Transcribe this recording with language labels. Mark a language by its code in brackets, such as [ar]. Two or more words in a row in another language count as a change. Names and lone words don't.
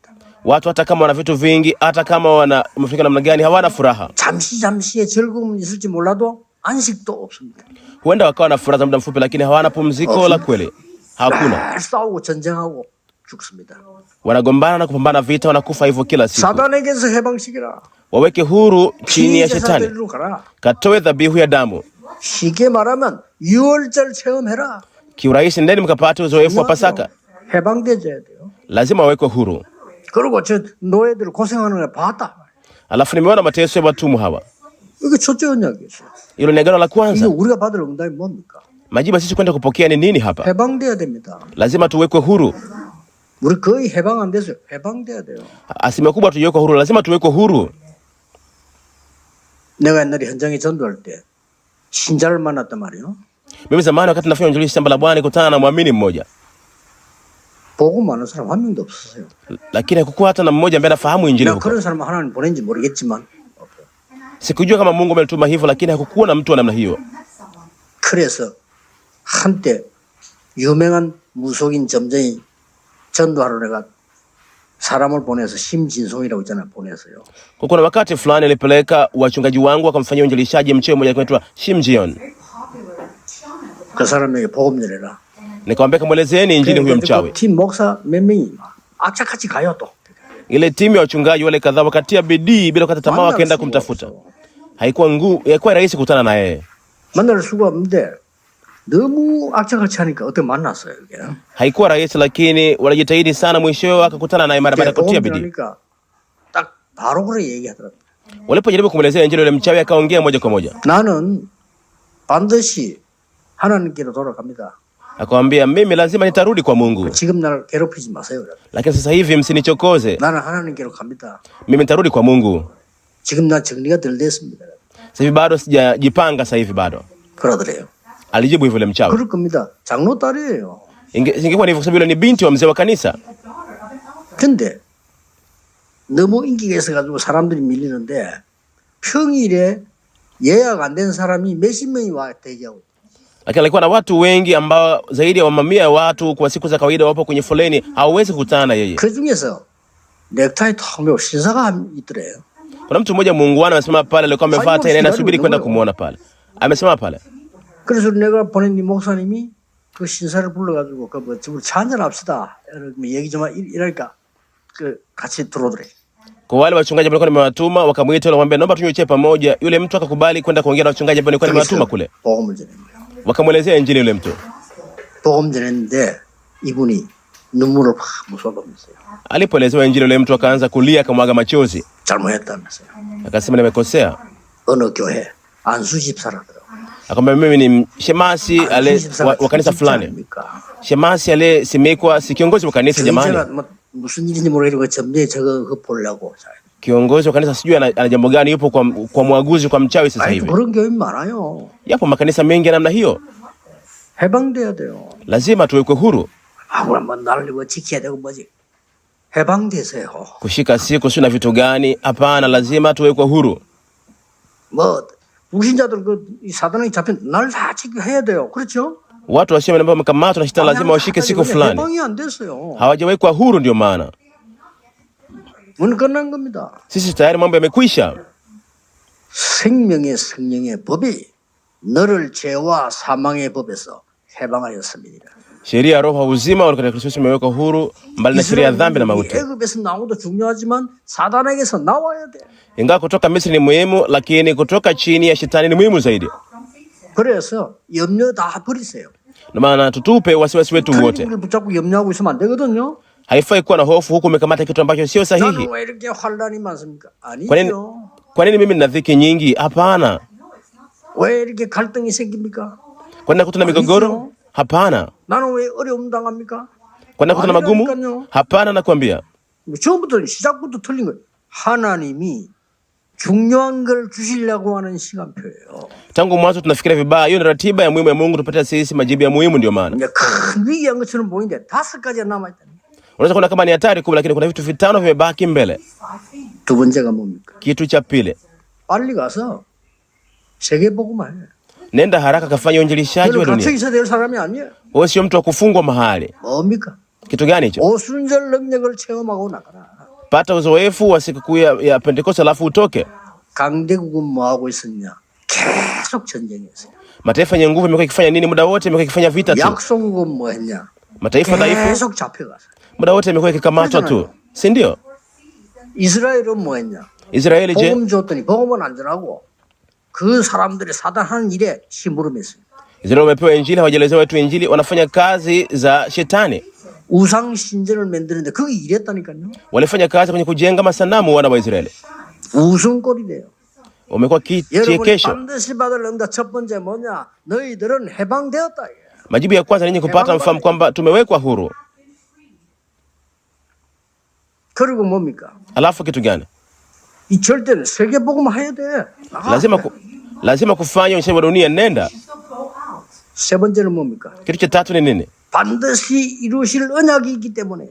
[sw] Watu hata kama wana vitu vingi, hata kama wamefika namna gani, hawana furaha. [ko] 잠시의 즐거움은 있을지 몰라도 안식도 없습니다. [sw] Huenda wakawa na furaha za muda mfupi, lakini hawana pumziko la kweli. Hakuna. [ko] 늘 싸우고 전쟁하고 죽습니다. [sw] Wanagombana na kupambana vita, wanakufa hivyo kila siku. [ko] 사단에게서 해방시키라. [sw] Waweke huru chini ya shetani. [ko] 피제사들로 가라. [sw] Katoe dhabihu ya damu. [ko] 쉽게 말하면 유월절 체험해라. [sw] Kiurahisi, ndeni mkapate uzoefu wa Pasaka. [ko] 해방되어야 돼요. [sw] Lazima wawekwe huru. [ko] 그리고 저 노예들 고생하는 걸 봤다. [sw] Alafu nimeona mateso ya watumwa hawa. [ko] 이게 첫째 언약이었어요. [sw] Hilo ni agano la [ko] 이게 [sw] kwanza. [ko] 우리가 받을 응답이 뭡니까? [sw] Majibu sisi kwenda kupokea ni nini hapa? [ko] 해방돼야 됩니다. [sw] Lazima tuwekwe huru. [ko] 우리 거의 해방 안 됐어요. 해방돼야 돼요. [sw] Asilimia kubwa tuwekwe huru, lazima tuwekwe huru. [ko] 내가 옛날에 현장에 전도할 때 신자를 만났단 말이에요. [sw] Mimi zamani wakati nafanya injili shamba la Bwana nikutana na muamini mmoja. [ko] 복음 아는 사람 한 명도 없었어요. [sw] lakini hakukuwa hata na mmoja ambaye anafahamu injili [ko] 내가 [sw] huko. [ko] 그런 사람 하나님 보낸지 모르겠지만 [sw] Sikujua kama Mungu alituma hivyo, lakini hakukuwa na mtu wa namna hiyo. [ko] 그래서 한때 유명한 무속인 점쟁이 전도하러 내가 사람을 보내서 심진송이라고 있잖아요. 보내서요. [sw] Kwa kuna wakati fulani nilipeleka wachungaji wangu wakamfanyia uinjilishaji mchezo mmoja anaitwa Shimjion. [ko] 그 사람에게 복음 전해라. [sw] Nikamwambia kamwelezeeni injili huyo mchawi. [ko] 팀 목사 몇 명이 악착같이 가요 또. [sw] Ile timu ya wachungaji wale kadhaa wakatia bidii bila kukata tamaa, wakaenda kumtafuta. Haikuwa rahisi kukutana na yeye. [ko] 만날 수가 없는데 너무 악착같이 하니까 어떻게 만났어요 이게. [sw] Haikuwa rahisi, lakini walijitahidi sana, mwishowe akakutana naye mara baada ya kutia bidii. [ko] 딱 바로 그래 얘기하더라고요. [sw] Walipojaribu kumwelezea injili, yule mchawi akaongea moja kwa moja. [ko] 나는 반드시 하나님께로 돌아갑니다. [sw] Akamwambia mimi lazima nitarudi kwa Mungu. [ko] 지금 날 괴롭히지 마세요. [sw] Lakini sasa hivi msinichokoze. [ko] 나는 하나님께로 갑니다. [sw] Mimi nitarudi kwa Mungu. [ko] 지금 난 정리가 덜 됐습니다. [sw] Sasa hivi bado sijajipanga, sasa hivi bado. [ko] 그러더래요. [sw] Alijibu hivyo yule mchawi. [ko] 그럴 겁니다. 장로 딸이에요. [sw] Ingekuwa ni hivyo, sababu yule ni binti wa mzee wa kanisa. [ko] 근데 너무 인기가 있어가지고 사람들이 밀리는데 평일에 예약 안 된 사람이 몇십 명이 와 대기하고. [sw] Lakini alikuwa na watu wengi ambao zaidi ya mamia ya watu kwa siku za kawaida wapo kwenye foleni, hawawezi kukutana na yeye. [ko] 그 중에서 넥타이 턱 메고 신사가 있더래요. [sw] Kuna mtu mmoja muungwana amesema pale, alikuwa amevaa tai na anasubiri kwenda kumuona pale. Amesema pale. [ko] 그래서 내가 보낸 이 목사님이 그 신사를 불러가지고 그 뭐 집으로 차 한잔 합시다. 얘기 좀 이랄까 그 같이 들어오더래. [sw] Kwa wale wachungaji ambao nimewatuma wakamuita, wakamwambia naomba tunywe chai pamoja. Yule mtu akakubali kwenda kuongea na wachungaji ambao nilikuwa nimewatuma kule. [ko] 복음을 전했어요. [sw] Wakamwelezea injili yule mtu. [ko] 복음 전했는데 이분이 눈물을 팍 쏟아냈어요. [sw] Alipoelezewa injili yule mtu akaanza kulia, akamwaga machozi. [ko] 잘못했다면서요. [sw] Akasema nimekosea. [ko] 어느 교회 안수 집사라더라고요. [sw] Akamwambia mimi ni shemasi wa kanisa fulani. Shemasi aliyesimikwa si kiongozi wa kanisa jamani. [ko] 무슨 일인지 모르겠고 점쟁이 저거 보려고. [sw] Kiongozi wa kanisa sijui ana jambo gani, yupo kwa mwaguzi, kwa mchawi sasa hivi. [ko] 그런 교회 많아요. [sw] Yapo makanisa mengi namna hiyo. [ko] 해방돼야 돼요. [sw] Lazima tuwekwe huru. [ko] 그러면 나를 이거 지켜야 되고 뭐지? 해방되세요. [sw] Kushika siku sio na vitu gani? Hapana, lazima tuwekwe huru. [ko] 뭐 무신자들 그 사단에 잡힌 날 다 지켜야 돼요. 그렇죠? [sw] Watu wasio ambao wamekamatwa na shetani lazima washike siku fulani. [ko] 해방이 안 됐어요. [sw] Hawajawekwa huru, ndio maana. [ko] 문 끝난 겁니다. [sw] Sisi tayari mambo yamekwisha. [ko] 생명의 성령의 법이 너를 죄와 사망의 법에서 해방하였습니다. [sw] Sheria ya roho uzima katika Kristo imewekwa huru mbali na sheria ya dhambi na mauti. [ko] 애굽에서 나오도 중요하지만 사단에게서 나와야 돼. [sw] Ingawa kutoka Misri ni muhimu, lakini kutoka chini ya shetani ni muhimu zaidi. [ko] 그래서 염려 다 버리세요. [sw] Ndio maana tutupe wasiwasi wetu wote. [ko] 붙잡고 염려하고 있으면 안 되거든요. [sw] Haifai kuwa na hofu huku umekamata kitu ambacho sio sahihi. [ko] 나는 왜 이렇게 환란이 많습니까? 아니죠. [sw] Kwa nini mimi nina dhiki nyingi? Hapana. [ko] 왜 이렇게 갈등이 생깁니까? [sw] Kwa nini nakutana migogoro? Hapana. [ko] 나는 왜 어려움 당합니까? [sw] Kwa nini nakutana magumu? Hapana, nakwambia. [ko] 처음부터 시작부터 틀린 거예요. 하나님이 중요한 걸 주시려고 하는 시간표예요. [sw] Tangu mwanzo tunafikiria vibaya. Hiyo ni ratiba ya muhimu ya Mungu tupate sisi majibu ya muhimu, ndio maana. [ko] 큰 위기한 것처럼 보이는데 5가지가 남아 있다. [sw] Unaweza kuona kama ni hatari kubwa, lakini kuna vitu 5 vimebaki mbele. [ko] 두 번째가 뭡니까? [sw] Kitu cha pili, [ko] 빨리 가서 세계 복음을 해. [sw] nenda haraka kafanya uinjilishaji wa [ko] 갇혀 [sw] dunia. [ko] 있어야 될 사람이 아니에요. [sw] Wewe sio mtu wa kufungwa mahali. [ko] 뭡니까? [sw] Kitu gani hicho? [ko] 오순절 능력을 체험하고 나가라. [sw] Pata uzoefu wa sikukuu ya Pentekoste alafu utoke. [ko] 강대국은 뭐 하고 있었냐? 계속 전쟁했어요. [sw] Mataifa yenye nguvu yamekuwa ikifanya nini muda wote? Yamekuwa ikifanya vita tu. [ko] 약소국은 뭐 했냐? [sw] Mataifa dhaifu [ko] 계속 잡혀갔어요. [sw] muda wote yamekuwa ikikamatwa tu, si ndio? [ko] 이스라엘은 뭐 했냐? [sw] Israeli je? [ko] 복음 줬더니 복음은 안 전하고 그 사람들이 사단하는 일에 심부름했어요. [sw] Israeli wamepewa injili, hawajaelezewa watu injili, wanafanya kazi za shetani. [ko] 우상 신전을 만드는데 그게 일했다니까요. [sw] Walifanya kazi kwenye kujenga masanamu wana wa Israeli. [ko] 웃음꼴이래요. [sw] Wamekuwa [ko] 여러분이 [sw] kichekesho. [ko] 반드시 받을 응답 첫 번째 뭐냐? 너희들은 해방되었다. [sw] Majibu ya kwanza ninyi kupata mfahamu kwamba tumewekwa huru. [ko] 그리고 뭡니까? [sw] Alafu kitu gani? [ko] 이 절대는 세계 복음 해야 돼. [sw] Lazima kufanya uinjili wa dunia. Nenda. [ko] 세 번째는 뭡니까? [sw] Kitu cha tatu ni nini? [ko] 반드시 이루실 언약이 있기 때문에요.